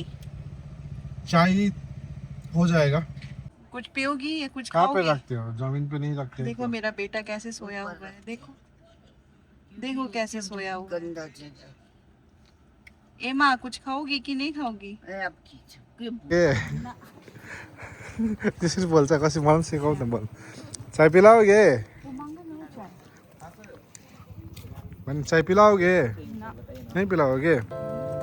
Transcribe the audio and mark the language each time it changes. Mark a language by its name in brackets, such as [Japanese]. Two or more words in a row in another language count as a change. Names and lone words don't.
[Hindi] चाय हो जाएगा। कुछ पियोगी या कुछ कहाँ पे खाओगी? रखते हो? जमीन पे नहीं रखते। देखो मेरा बेटा कैसे सोया हुआ है, देखो देखो कैसे सोया हुआ है। एमा कुछ खाओगी कि नहीं खाओगी? [Nepali] त्यसरी बोल्छ कसै मलाई पनि सिकाउ न बोल [Hindi] चाय पिलाओगे [Nepali] भने [Hindi] चाय पिलाओगे नहीं पिलाओगे